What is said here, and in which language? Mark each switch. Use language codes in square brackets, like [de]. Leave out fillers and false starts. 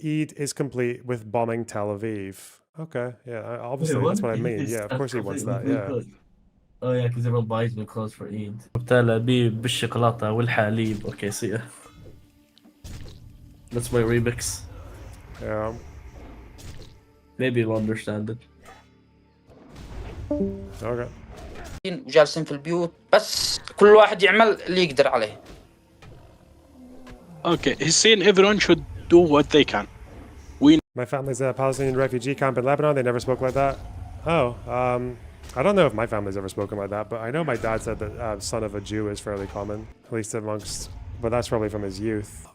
[en] Eid is complete with bombing Tel Aviv. Okay, yeah, obviously that's what I mean. Yeah, of course he wants that. Yeah. Oh yeah, because everyone buys new clothes for Eid. [ar] بالشوكولاتة والحليب. [en] Okay, see ya. That's my remix. Yeah. Maybe you'll understand it. Okay. [ar] وجالسين في البيوت بس كل واحد يعمل اللي يقدر عليه. [en] Okay, he's saying everyone should do what they can. My family's in a Palestinian refugee camp in Lebanon. They never spoke like that. Oh, I don't know if my family's ever spoken like that, but I know my dad said that son of a Jew is fairly common, at least amongst, but that's probably from his youth.